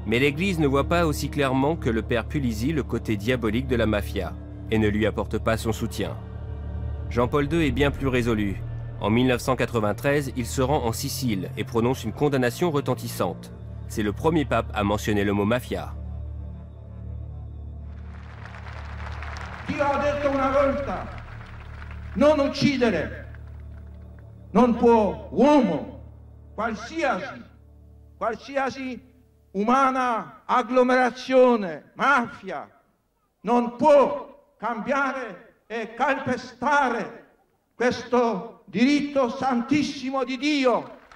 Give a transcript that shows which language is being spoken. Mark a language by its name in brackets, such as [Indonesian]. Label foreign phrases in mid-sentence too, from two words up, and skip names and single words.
[French] Mais l'Église ne voit pas aussi clairement que le père Pulisi le côté diabolique de la mafia et ne lui apporte pas son soutien. Jean-Paul II est bien plus résolu. En 1993, il se rend en Sicile et prononce une condamnation retentissante. C'est le premier pape à mentionner le mot mafia. [Italian] Dio ha detto una volta, non uccidere, non può uomo, qualsiasi umana agglomerazione, mafia, non può cambiare e calpestare questo diritto santissimo di Dio.